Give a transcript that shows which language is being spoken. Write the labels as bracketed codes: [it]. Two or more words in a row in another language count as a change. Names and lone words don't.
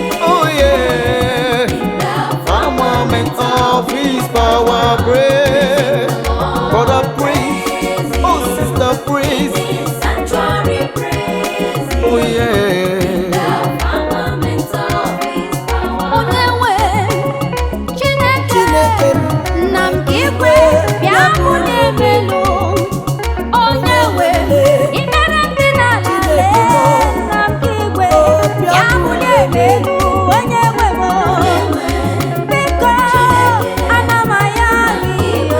[en] Oh yeah. Firmament of His power, praise. Brother, praise. Oh, sister, praise. praise Oh, him yeah. in the firmament of his power. [ig] Onye nwe Chineke, Chineke m. nna m ka igwe, bịa bulie m elu. Onye nwe, ị mere ndị n'ala Chineke m. lee, nna m ka igwe, Oh, bịa bịa bulie m elu. Onye nwe m, biko, ana m ayọ gị.